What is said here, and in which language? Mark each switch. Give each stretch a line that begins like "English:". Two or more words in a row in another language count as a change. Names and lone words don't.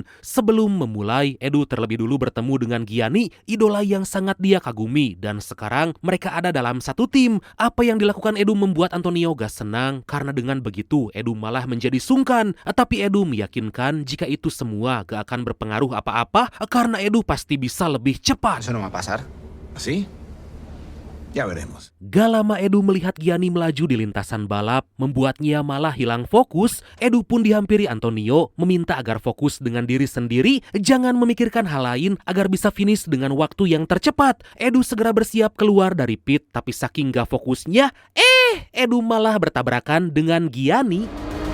Indonesian: Sebelum memulai, Edu terlebih dulu bertemu dengan Gianni, idola yang sangat dia kagumi. Dan sekarang mereka ada dalam satu tim. Apa yang dilakukan Edu membuat Antonio gak senang karena dengan begitu Edu malah menjadi sungkan. Tapi Edu meyakinkan jika itu semua gak akan berpengaruh apa-apa karena Edu pasti bisa lebih cepat.
Spanish: Eso no va a pasar. ¿Así? Ya veremos.
Indonesian: Gak lama Edu melihat Gianni melaju di lintasan balap, membuatnya malah hilang fokus. Edu pun dihampiri Antonio, meminta agar fokus dengan diri sendiri, jangan memikirkan hal lain agar bisa finish dengan waktu yang tercepat. Edu segera bersiap keluar dari pit, tapi saking gak fokusnya, Edu malah bertabrakan dengan Gianni.